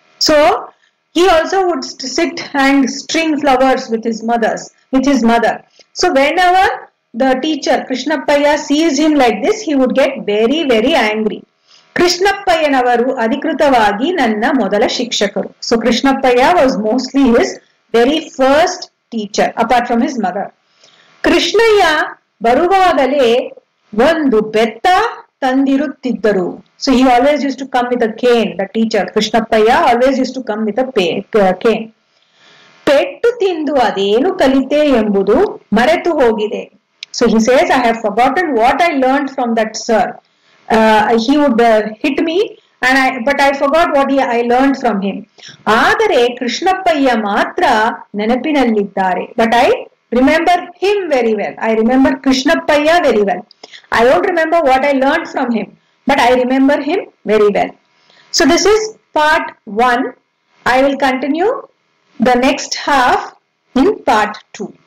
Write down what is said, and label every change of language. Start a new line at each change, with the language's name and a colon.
English: So he also would sit and string flowers with his mother. So whenever the teacher Krishnapaya sees him like this, he would get very, very angry.
Kannada: ಕೃಷ್ಣಪ್ಪಯ್ಯನವರು ಅಧಿಕೃತವಾಗಿ ನನ್ನ ಮೊದಲ ಶಿಕ್ಷಕರು.
English: So Krishnapaya was mostly his very first teacher apart from his mother.
Kannada: ಕೃಷ್ಣಯ್ಯ ಬರುವಾಗಲೇ ಒಂದು ಬೆತ್ತ ತಂದಿರುತ್ತಿದ್ದರು.
English: So he always used to come with a cane. The teacher Krishnapaya always used to come with a cane.
Kannada: ಪೆಟ್ಟು ತಿಂದು ಅದೇನು ಕಲಿತೆ ಎಂಬುದು ಮರೆತು ಹೋಗಿದೆ.
English: So he says, I have forgotten what I learned from that sir. He would hit me but I forgot what I learned from him.
Kannada: ಆದರೆ ಕೃಷ್ಣಪ್ಪಯ್ಯ ಮಾತ್ರ ನೆನಪಿನಲ್ಲಿದ್ದಾರೆ.
English: But I remember him very well. I remember Krishnapaya very well. I don't remember what I learned from him, but I remember him very well. So this is part 1. I will continue the next half in part 2.